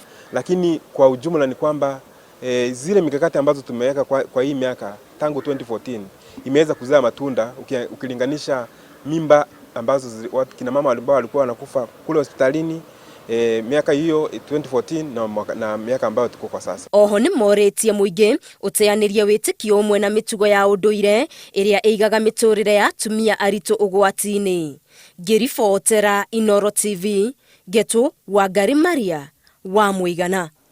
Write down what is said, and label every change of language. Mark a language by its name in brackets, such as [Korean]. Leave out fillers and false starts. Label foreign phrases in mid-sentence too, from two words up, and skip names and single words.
[Swahili] Lakini kwa ujumla ni kwamba zile mikakati ambazo tumeweka kwa hii miaka tangu 2014 imeweza kuzaa matunda, ukilinganisha mimba ambazo kina mama ambao walikuwa wanakufa kule hospitalini miaka hiyo 2014 na miaka ambayo tuko kwa sasa. [Kikuyu] Oho ni moretie muingi uteaniria witikio umwe na mitugo ya unduire iria igaga miturire ya atumia aritu ugwati-ini. Ngiribotera Inooro TV, Getu Wangari Maria wa Muigana.